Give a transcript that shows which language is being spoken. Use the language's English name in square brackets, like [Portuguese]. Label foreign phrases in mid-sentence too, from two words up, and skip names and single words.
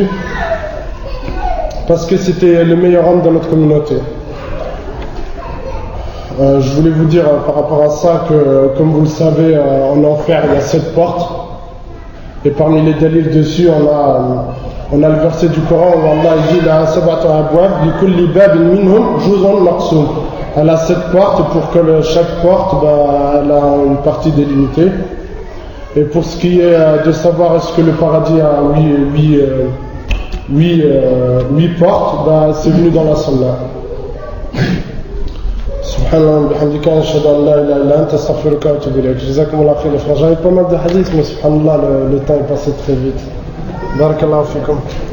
[French] Parce que c'était le meilleur homme dans notre communauté. Je voulais vous dire par rapport à ça que, comme vous le savez, en enfer il y a 7 portes. Et parmi les dalils dessus, on a le verset du Coran où Allah dit [Arabic] لها سبعة أبواب لكل باب منهم جزء مقسوم. [French] Elle a 7 portes pour que chaque porte elle a une partie délimitée. Et pour ce qui est de savoir est-ce que le paradis a 8 portes, c'est venu dans la Sunna. [Arabic] سبحان الله بحمدك أشهد أن لا إله إلا أنت أستغفرك وأتوب إليك. جزاكم الله خير, [French] les frères. J'avais pas mal de hadiths, mais subhanallah, le temps est passé très vite. [Arabic] بارك الله فيكم.